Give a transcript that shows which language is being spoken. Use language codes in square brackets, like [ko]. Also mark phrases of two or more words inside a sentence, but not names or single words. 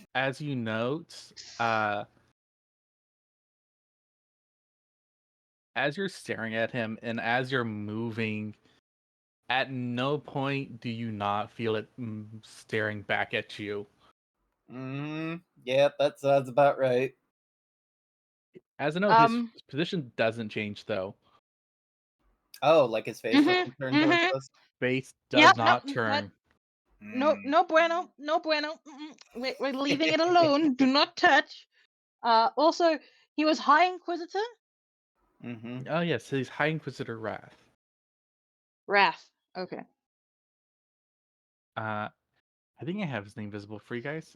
[en] As you note, as you're staring at him and as you're moving At no point do you not feel it staring back at you. Yeah, that sounds about right. As a note, his Um. position doesn't change though. Oh, like his face Mhm. doesn't turn towards Mhm. us? Face Yeah. does No. not turn. [es] No. No bueno. No bueno. [en] We're leaving it alone. Do not touch. Also, he was High Inquisitor. Mm-hmm. Oh yes, he's High Inquisitor Wrath. Wrath. Okay. I think I have his name visible for you guys.